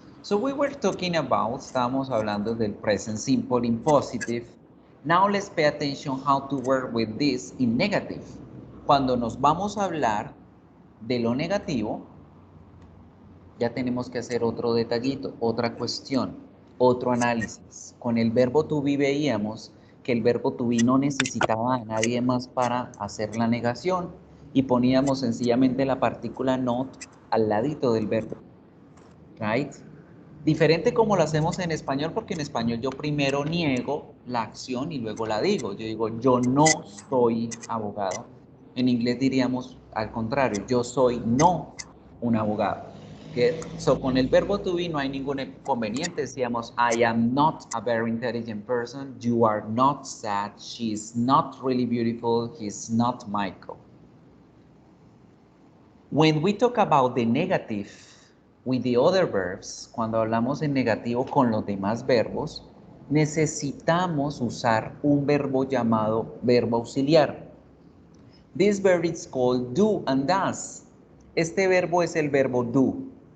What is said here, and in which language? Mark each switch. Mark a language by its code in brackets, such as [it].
[en] So, we were talking about, [es] estábamos hablando del [en] present simple in positive. Now, let's pay attention how to work with this in negative. [es] Cuando nos vamos a hablar de lo negativo, ya tenemos que hacer otro detallito, otra cuestión, otro análisis. Con el verbo to be veíamos que el verbo to be no necesitaba a nadie más para hacer la negación y poníamos sencillamente la partícula not al ladito del verbo. [en] Right? [es] Diferente como lo hacemos en español, porque en español yo primero niego la acción y luego la digo. Yo digo, yo no soy abogado. En inglés diríamos al contrario, yo soy no un abogado. [en] Good. So, [es] con el verbo to be no hay ningún inconveniente. Decíamos, [en] I am not a very intelligent person. You are not sad. She is not really beautiful. He is not Michael. When we talk about the negative with the other verbs, [es] cuando hablamos en negativo con los demás verbos, necesitamos usar un verbo llamado verbo auxiliar. [en] This verb is called do and does. [es] Este verbo es el verbo do.